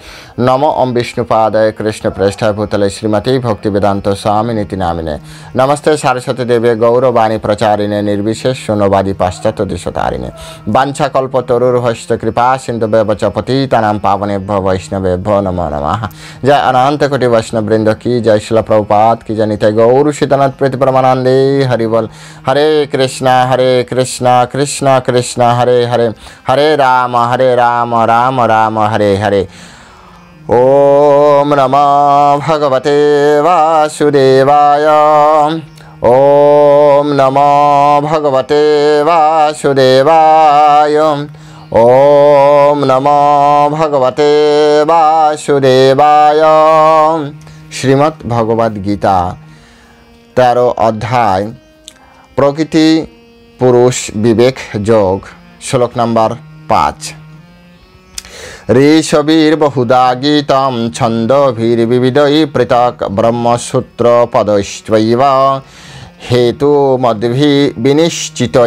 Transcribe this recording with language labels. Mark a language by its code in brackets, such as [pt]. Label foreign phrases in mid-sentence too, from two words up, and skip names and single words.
[sa] নম ওম বিষ্ণুপাদায় কৃষ্ণ প্রেষ্ঠায় ভূতলে শ্রীমতী ভক্তি বেদান্ত স্বামী নীতি নামিনে নমস্তে সারস্বতী দেবে গৌরবাণী প্রচারিণে নির্বিশেষ শূন্যবাদী পাশ্চাত্য দিশতারিণে বাঞ্ছা কল্প তরুর হস্ত কৃপা সিন্ধু ব্যবচ পতিতানাম পাবনেভ্য বৈষ্ণবেভ্য নমো নমঃ। [bn] জয় অনন্ত কোটি বৈষ্ণববৃন্দ কি জয়, শিলা প্রভুপাদ কি জয়, নিতাই গৌর সীতানাথ প্রীতি পরমানন্দে হরি বল। [sa] হরে কৃষ্ণ কৃষ্ণ কৃষ্ণ হরে হরে, হরে রাম রাম রাম হরে হরে। ওম নমো ভগবতে বাসুদেবায়। ওম নমো ভগবতে বাসুদেবায়। ওম নমো ভগবতে বাসুদেবায়। [bn] শ্রীমদ্ ভগবদ গীতা 13 অধ্যায় প্রকৃতি পুরুষ বিবেক যোগ, শ্লোক নম্বর 5। [sa] ঋষভীর বহুধা গীতম ছন্দভির্বিবিধৈ পৃথক ব্রহ্মসূত্র পদৈশ্চৈব হেতুমদ্ভি বিনিশ্চিতৈ।